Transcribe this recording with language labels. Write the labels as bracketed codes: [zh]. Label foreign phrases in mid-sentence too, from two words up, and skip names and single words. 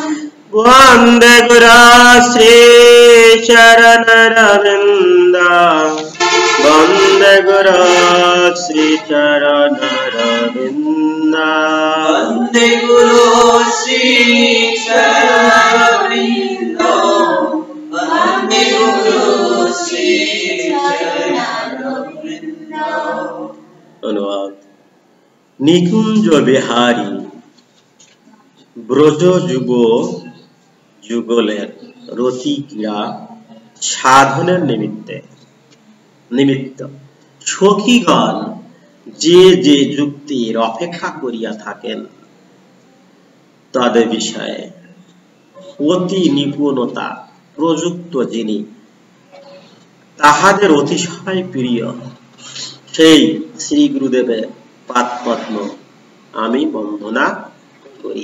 [sa] বন্দে গুরুশ্রী চরণারবিন্দম, বন্দে গুরুশ্রী চরণারবিন্দম। বন্দে গুরুশ্রী চরণারবিন্দম, বন্দে গুরুশ্রী চরণারবিন্দম। [bn] অনুবাদ: নিকুঞ্জ বিহারী ব্রজ যুগলের রতি ক্রীড়া সাধনের নিমিত্ত সখীগণ যে যে যুক্তির অপেক্ষা করিয়া থাকেন, তাদের বিষয়ে অতি নিপুণতা প্রযুক্ত যিনি, তাহাদের অতিশয় প্রিয় সেই শ্রী গুরুদেবের পাদপদ্ম আমি বন্দনা করি।